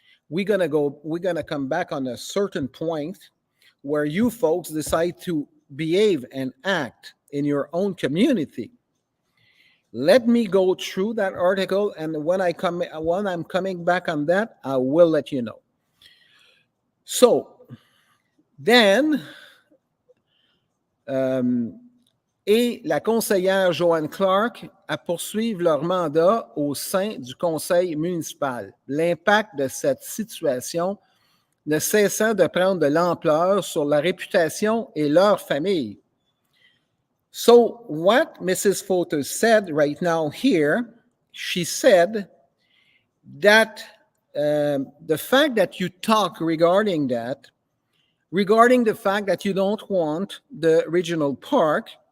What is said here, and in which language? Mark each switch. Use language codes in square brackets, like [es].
[en] We're gonna come back on a certain point where you folks decide to behave and act in your own community. Let me go through that article, and when I'm coming back on that, I will let you know. So then, [fr] et la conseillère Joanne Clark à poursuivre leur mandat au sein du conseil municipal. L'impact de cette situation ne cessant de prendre de l'ampleur sur la réputation et leur famille. [en] So what Mrs. Fauteux said right now here, she said that the fact that you talk regarding the fact that you don't want the regional park,